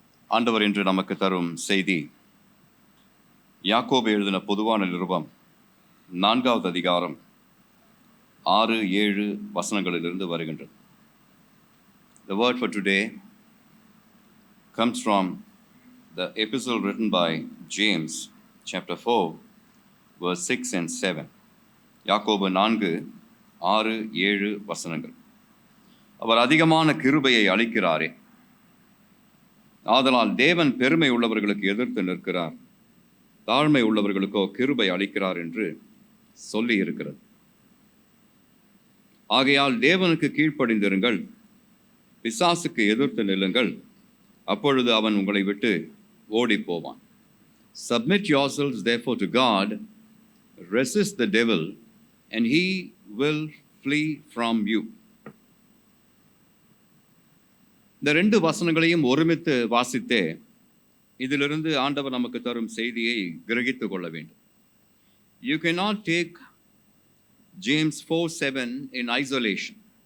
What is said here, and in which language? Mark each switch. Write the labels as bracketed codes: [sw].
[ta] ஆண்டவர் இன்று நமக்கு தரும் செய்தி யாக்கோபு எழுதின பொதுவான நிருபம் 4வது அதிகாரம் 6-7 வசனங்களிலிருந்து வருகின்றது. [en] The word for today comes from the epistle written by James, chapter 4, verse 6 and 7. [ta] யாக்கோபு 4:6-7 வசனங்கள். அவர் அதிகமான கிருபையை அளிக்கிறாரே, ஆதலால் தேவன் பெருமை உள்ளவர்களுக்கு எதிர்த்து நிற்கிறார், தாழ்மை உள்ளவர்களுக்கோ கிருபை அளிக்கிறார் என்று சொல்லி இருக்கிறது. ஆகையால் தேவனுக்கு கீழ்ப்படிந்திருங்கள், பிசாசுக்கு எதிர்த்து நில்லுங்கள், அப்பொழுது அவன் உங்களை விட்டு ஓடி போவான். [en] Submit yourselves therefore to God, resist the devil, and he will flee from you. [ta] இந்த 2 வசனங்களையும் ஒருமித்து வாசித்தே இதிலிருந்து ஆண்டவர் நமக்கு தரும் செய்தியை கிரகித்துக் கொள்ள வேண்டும். [en] You cannot take James 4:7 in isolation.